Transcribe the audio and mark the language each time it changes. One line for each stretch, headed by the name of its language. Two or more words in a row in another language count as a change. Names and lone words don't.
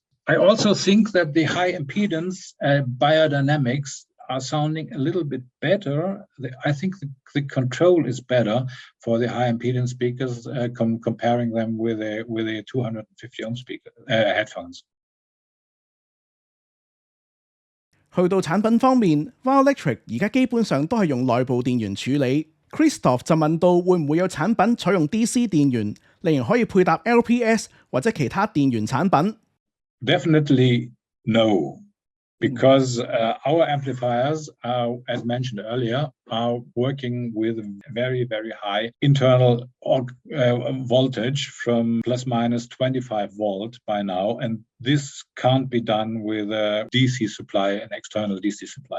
English: I also think that the high impedance biodynamics are sounding a little bit better. I think the control is better for the high impedance speakers comparing them with a 250 ohm speaker headphones.
Cantonese: 去到產品方面 ，Violectric 而家基本上都係用內部電源處理。Christoph 就問到會唔會有產品採用 DC 電源，令人可以配搭 LPS 或者其他電源產品？
English: Definitely no. because our amplifiers, as mentioned earlier, are working with very, very high internal voltage from plus minus 25 volt by now. And this can't be done with a DC supply, an external DC supply.